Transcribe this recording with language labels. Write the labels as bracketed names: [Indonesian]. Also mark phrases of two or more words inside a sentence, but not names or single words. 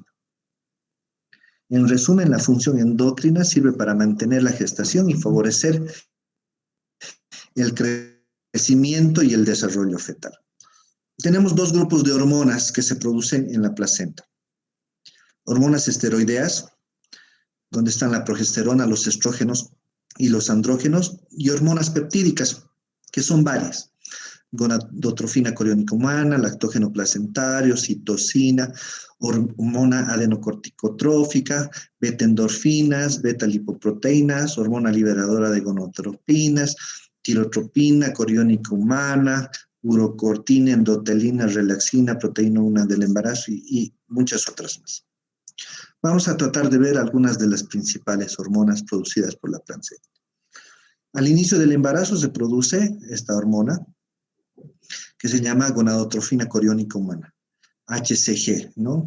[Spanish] En resumen, la función endocrina sirve para mantener la gestación y favorecer el crecimiento y el desarrollo fetal. Tenemos dos grupos de hormonas que se producen en la placenta. Hormonas esteroideas, donde están la progesterona, los estrógenos y los andrógenos, y hormonas peptídicas, que son varias. Gonadotrofina coriónica humana, lactógeno placentario, citocina, hormona adenocorticotrófica, beta-endorfinas, beta-lipoproteínas, hormona liberadora de gonadotropinas, tirotropina coriónica humana, urocortina, endotelina, relaxina, proteína 1 del embarazo y muchas otras más. Vamos a tratar de ver algunas de las principales hormonas producidas por la placenta. Al inicio del embarazo se produce esta hormona que se llama gonadotrofina coriónica humana, HCG, ¿no?